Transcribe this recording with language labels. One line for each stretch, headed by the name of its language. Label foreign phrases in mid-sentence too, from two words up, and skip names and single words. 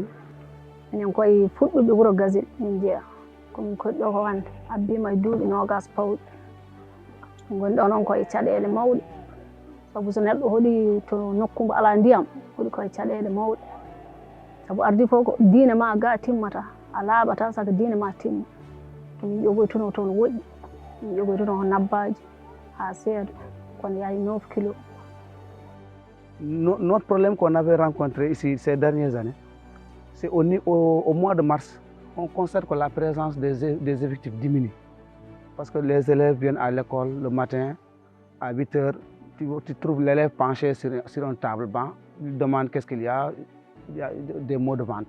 Fula: minen koye fuɗɗuɓe wuuro Gasile min jeeya komin koɗɗo ko wonde abbima e duuɓi 20 pawɗi gonɗi ɗo noon koye caɗele mawɗe sabu so neɗɗo hoɗi to nokku mbo ala ndiyam hoɗi koye caɗele mawɗe sabu ardi fof ko diine ma ga timmata a laaɓata saka diine ma timma min ƴogoytuno toon woɗɗi min ƴogoytuno ko nabbaji ha seedo kono yahay 9 kilos.
French: Notre problème qu'on avait rencontré ici ces dernières années, c'est au mois de mars, on constate que la présence des effectifs diminue. Parce que les élèves viennent à l'école le matin, à 8 h, tu trouves l'élève penché sur un table-banc, il demande qu'est-ce qu'il y a des maux de ventre.